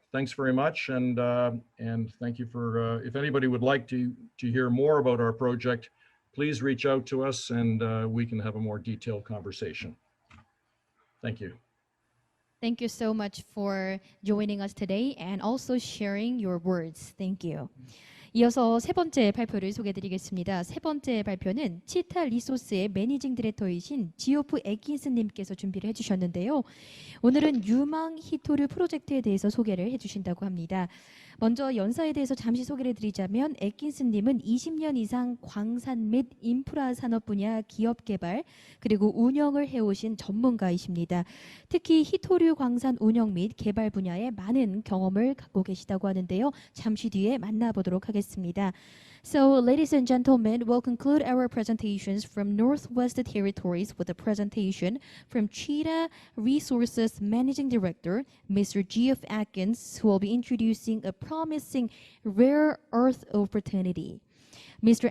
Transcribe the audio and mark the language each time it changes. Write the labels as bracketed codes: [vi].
[en] Thanks very much, and thank you for. If anybody would like to hear more about our project, please reach out to us, and we can have a more detailed conversation. Thank you. Thank you so much for joining us today and also sharing your words. Thank you. [ko] 이어서 세 번째 발표를 소개해드리겠습니다. 세 번째 발표는 치타 리소스의 매니징 디렉터이신 지오프 애킨스님께서 준비를 해주셨는데요. 오늘은 유망 히토류 프로젝트에 대해서 소개를 해주신다고 합니다. 먼저 연사에 대해서 잠시 소개를 해드리자면 애킨스님은 20년 이상 광산 및 인프라 산업 분야 기업 개발 그리고 운영을 해오신 전문가이십니다. 특히 히토류 광산 운영 및 개발 분야에 많은 경험을 갖고 계시다고 하는데요. 잠시 뒤에 만나보도록 하겠습니다. [en] So, ladies and gentlemen, we'll conclude our presentations from Northwest Territories with a presentation from Cheetah Resources Managing Director, Mr. Geoff Atkins, who will be introducing a promising rare earth opportunity. Mr.